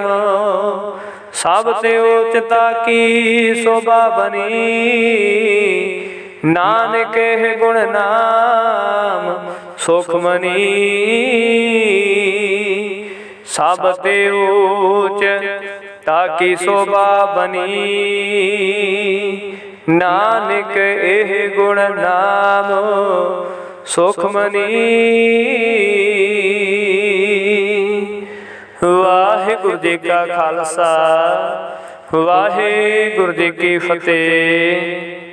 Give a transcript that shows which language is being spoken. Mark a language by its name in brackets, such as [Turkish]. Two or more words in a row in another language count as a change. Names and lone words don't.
[Hindi] सब ते उच्चता की शोभा बनी, नानक है गुण नाम सुख मनी। सब ते ऊच ताकी शोभा बनी, नानक एह गुण नाम सुख मनी। [Punjabi] ਵਾਹਿਗੁਰੂ ਜੀ ਕਾ ਖ਼ਾਲਸਾ, ਵਾਹਿਗੁਰੂ ਜੀ ਕੀ ਫ਼ਤਿਹ।